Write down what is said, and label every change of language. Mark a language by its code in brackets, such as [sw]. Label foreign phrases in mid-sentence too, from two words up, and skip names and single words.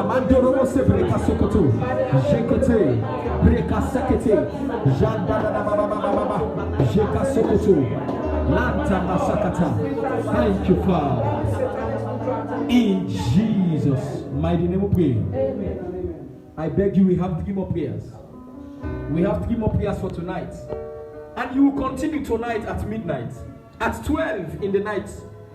[en] mandoro se breka sokoto, jekete, breka sakete, jandana baba baba, jeka sokoto, lanta masakata. Thank you, Father. In Jesus' mighty name we pray. I beg you, we have 3 more prayers. We have 3 more prayers for tonight. And you will continue tonight at midnight, at 12 in the night.